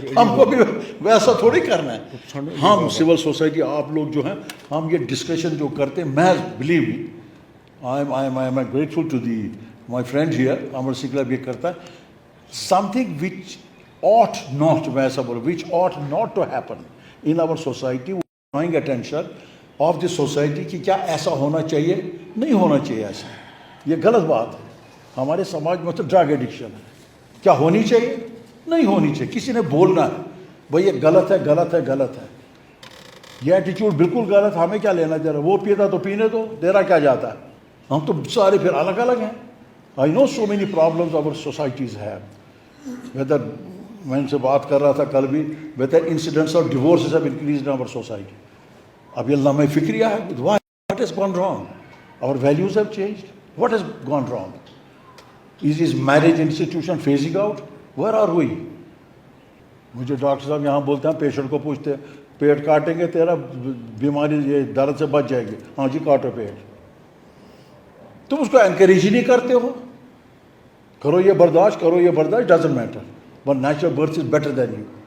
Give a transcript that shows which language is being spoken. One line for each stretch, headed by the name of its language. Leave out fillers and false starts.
Urdu: ہم کو بھی ویسا تھوڑی کرنا ہے. ہم سول سوسائٹی, آپ لوگ جو ہیں, ہم یہ ڈسکشن جو کرتے ہیں,
English: میں believe me I am grateful to the my friend here,
Urdu: امر سنگلا بھی کرتا ہے,
English: something which ought not,
Urdu: میں ایسا بولوں,
English: which ought not to happen in our society, drawing attention of the society
Urdu: کہ کیا ایسا ہونا چاہیے, نہیں ہونا چاہیے ایسا, یہ غلط بات ہے. ہمارے سماج میں تو ڈرگ ایڈکشن ہے, کیا ہونی چاہیے, نہیں ہونی چاہیے. کسی نے بولنا ہے بھائی یہ غلط ہے, غلط ہے, غلط ہے, یہ ایٹیچیوڈ بالکل غلط, ہمیں کیا لینا دے رہا, وہ پیتا تو پینے دو, دے رہا کیا جاتا ہے. ہم تو سارے پھر الگ الگ ہیں.
English: I know so many problems our societies have. Whether
Urdu: میں ان سے بات کر رہا تھا کل بھی,
English: whether incidents of divorces have increased in our society.
Urdu: اب یہ لمحہ فکریہ ہے.
English: Why? What has gone wrong? Our values have changed. What has gone wrong? Is marriage institution phasing out? Where are we?
Urdu: مجھے ڈاکٹر صاحب یہاں بولتے ہیں, patient کو پوچھتے ہیں پیٹ کاٹیں گے تیرا بیماری یہ درد سے بچ جائے گی, ہاں جی کاٹو پیٹ. تم اس کو انکریج ہی نہیں کرتے ہو, کرو یہ برداشت, کرو یہ برداشت,
English: Doesn't matter, but natural birth is better than you.